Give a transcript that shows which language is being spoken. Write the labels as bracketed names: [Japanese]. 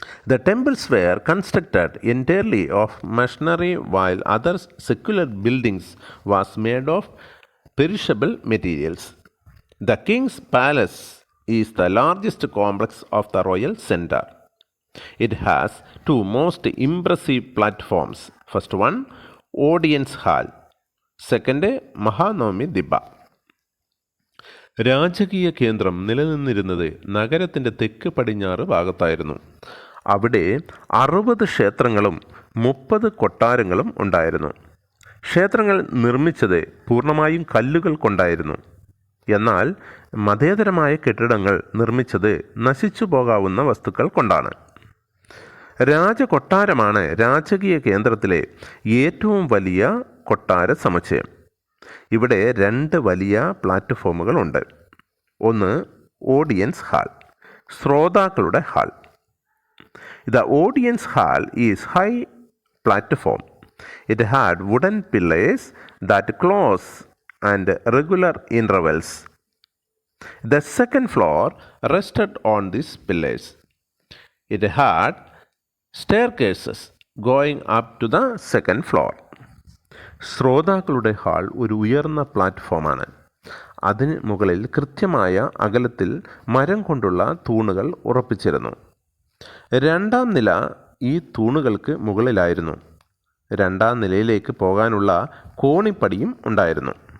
[English] The temples were constructed entirely of masonry while other secular buildings was made of perishable materials. The king's palace is the largest complex of the royal center. It has two most impressive platforms. First one, audience hall. Second, Mahanavami Dibba. [Malayalam] രാജകീയ കേന്ദ്രം നിലനിന്നിരുന്നത് നഗരത്തിൻ്റെ തെക്ക് പടിഞ്ഞാറ് ഭാഗത്തായിരുന്നു. അവിടെ 60 ക്ഷേത്രങ്ങളും 30 കൊട്ടാരങ്ങളും ഉണ്ടായിരുന്നു. ക്ഷേത്രങ്ങൾ നിർമ്മിച്ചത് പൂർണ്ണമായും കല്ലുകൾ കൊണ്ടായിരുന്നു. എന്നാൽ മതേതരമായ കെട്ടിടങ്ങൾ നിർമ്മിച്ചത് നശിച്ചു പോകാവുന്ന വസ്തുക്കൾ കൊണ്ടാണ്. രാജകൊട്ടാരമാണ് രാജകീയ കേന്ദ്രത്തിലെ ഏറ്റവും വലിയ കൊട്ടാര സമുച്ചയം. ഇവിടെ 2 വലിയ പ്ലാറ്റ്ഫോമുകളുണ്ട്. ഒന്ന് ഓഡിയൻസ് ഹാൾ, ശ്രോതാക്കളുടെ hall. [English] The audience hall is high platform. It had wooden pillars that close and regular intervals. The second floor rested on these pillars. It had staircases going up to the second floor. [Malayalam] ശ്രോതാക്കളുടെ hall ഒരു ഉയർന്ന പ്ലാറ്റ്ഫോമാണ്. അതിന് മുകളിൽ കൃത്യമായ അകലത്തിൽ മരം കൊണ്ടുള്ള തൂണുകൾ ഉറപ്പിച്ചിരുന്നു. 2ാം നില ഈ തൂണുകൾക്ക് മുകളിലായിരുന്നു. 2ാം നിലയിലേക്ക് പോകാനുള്ള കോണിപ്പടിയും ഉണ്ടായിരുന്നു.